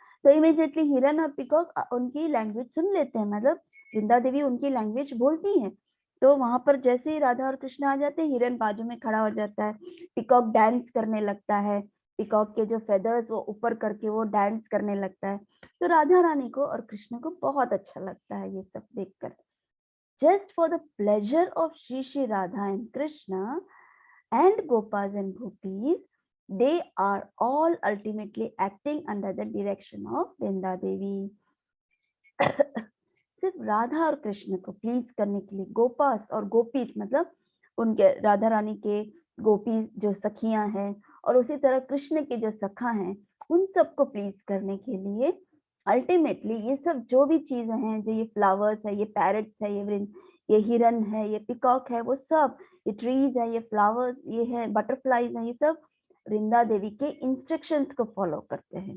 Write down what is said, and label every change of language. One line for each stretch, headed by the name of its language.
Hindi: तो इमीडिएटली हिरन और पिकॉक उनकी लैंग्वेज सुन लेते हैं, मतलब वृंदा देवी उनकी लैंग्वेज बोलती हैं। तो वहां पर जैसे ही राधा और कृष्ण आ जाते हैं, हिरन बाजू में खड़ा हो जाता है, पिकॉक डांस करने लगता है, पिकॉक के जो फेदर्स वो ऊपर करके वो डांस करने लगता है। तो राधा रानी को और कृष्ण को बहुत अच्छा लगता है ये सब देखकर।
English: Just for the pleasure of Shri Radha and Krishna and Gopas and Gopis, they are all ultimately acting under the direction of Vrinda Devi.
Hindi: सिर्फ राधा और कृष्ण को प्लीज करने के लिए, गोपास और गोपीस मतलब उनके राधा रानी के गोपीस जो सखियां हैं, और उसी तरह कृष्ण के जो सखा हैं, उन सबको प्लीज करने के लिए अल्टीमेटली ये सब जो भी चीजें हैं, जो ये फ्लावर्स है, ये पैरट्स है, ये हिरन है, ये पिकॉक है, वो सब, ये ट्रीज है, ये फ्लावर्स, ये है बटरफ्लाईज है, ये सब वृंदा देवी के इंस्ट्रक्शंस को फॉलो करते हैं।